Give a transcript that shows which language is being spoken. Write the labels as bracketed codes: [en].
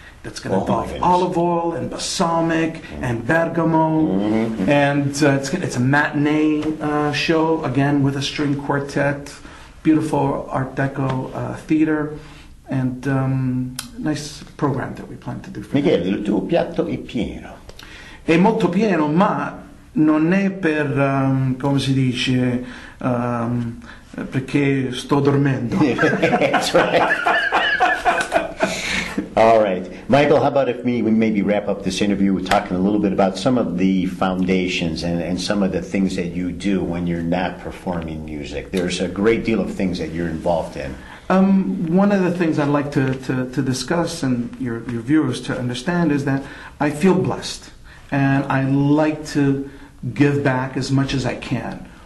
[en] That's going to involve olive oil and balsamic and bergamot. And it's a matinee show, again, with a string quartet, beautiful Art Deco theater. And nice program that we plan to do for [it] Micheal, il tuo piatto è pieno. È molto pieno, ma non è per, come si dice, perché sto dormendo. [en] That's right. All right. Micheal, how about if we maybe wrap up this interview with talking a little bit about some of the foundations and some of the things that you do when you're not performing music. There's a great deal of things that you're involved in. One of the things I'd like to discuss and your viewers to understand is that I feel blessed, and I like to give back as much as I can.